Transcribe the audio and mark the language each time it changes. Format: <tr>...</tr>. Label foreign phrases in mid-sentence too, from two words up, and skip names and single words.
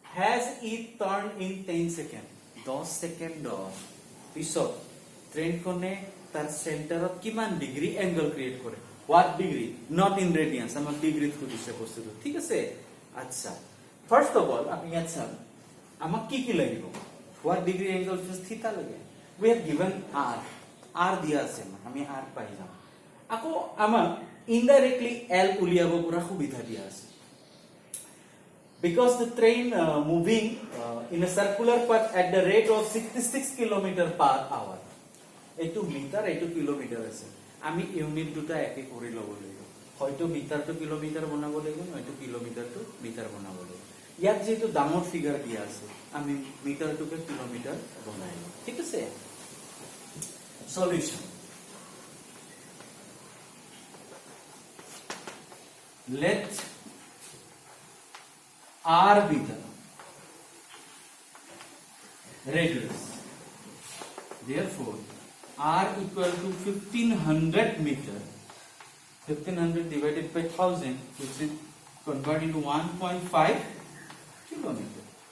<en>has it turned in 10 seconds</en> <as>10 সেকেন্ড পিছত ট্ৰেইনখনে তাৰ সেন্টাৰত কিমান</as> <en>degree angle create</en> <as>কৰে</as> <en>what degree not in radians</en> <as>আমাক ডিগ্ৰীত খুদিছে বস্তুটো ঠিক আছে আচ্ছা ফার্স্ট</as> <en>of all</en> <as>আমি ইয়াত চাম আমাক কি লাগিব</as> <en>what degree angle is theta</en> <as>লাগে</as> <en>we have given r</en> <as>দিয়া আছে আমি r পাই যাম আকৌ আমাক indirectly l উলিয়াব পৰা সুবিধা দিয়া আছে</as> <en>because the train moving in a circular path at the rate of 66 km per hour</en> <as>এটো মিটার এটো কিলোমিটার আছে আমি ইউনিট দুটা একে কৰি লব লাগিব হয়তো</as> <en>meter to kilometer</en> <as>বনাব লাগিব হয়তো</as> <en>kilometer to meter</en> <as>বনাব লাগিব ইয়াত যেটো ডাঙৰ ফিগার দিয়া আছে আমি</as> <en>meter to kilometer</en> <as>বনাই লম ঠিক আছে সলিউশন</as> <en>let r be the radius therefore r equal to 1500 meter 1500 divided by 1000 which is converted into 1.5 kilometer</en>